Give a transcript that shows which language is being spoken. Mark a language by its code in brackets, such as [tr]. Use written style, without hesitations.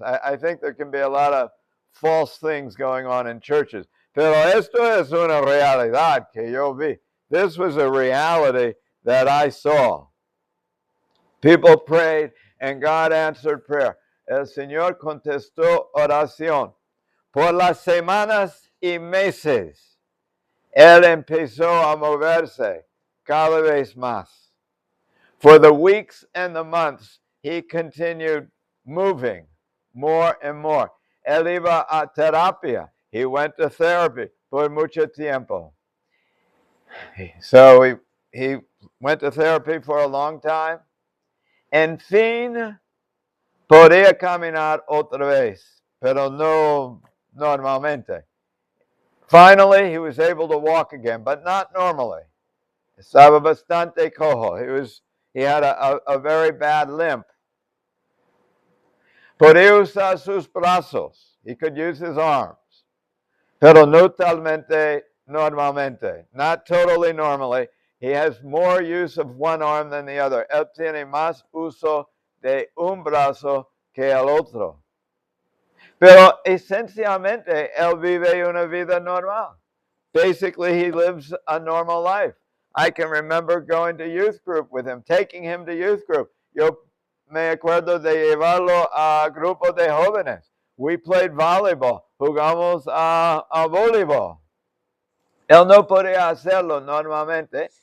[en] I think there can be a lot of false things going on in churches. [es] Pero esto es una realidad que yo vi. [en] This was a reality that I saw. People prayed and God answered prayer. [es] El Señor contestó oración. Por las semanas y meses, Él empezó a moverse cada vez más. [en] For the weeks and the months, he continued moving more and more. [es] Él iba a terapia. [en] He went to therapy [es] por mucho tiempo. [en] So he went to therapy for a long time. [es] En fin, podía caminar otra vez, pero no normalmente. [en] Finally, he was able to walk again, but not normally. [es] Estaba bastante cojo. [en] He had a very bad limp. [es] Podía usar sus brazos. [en] He could use his arms. [es] Pero no totalmente normalmente. [en] Not totally normally. He has more use of one arm than the other. [es] Él tiene más uso de un brazo que el otro. Pero esencialmente, él vive una vida normal. [en] Basically, he lives a normal life. I can remember going to youth group with him, taking him to youth group. [es] Yo me acuerdo de llevarlo a grupo de jóvenes. [en] We played volleyball. [es] Jugamos a voleibol. Él no podía hacerlo normalmente.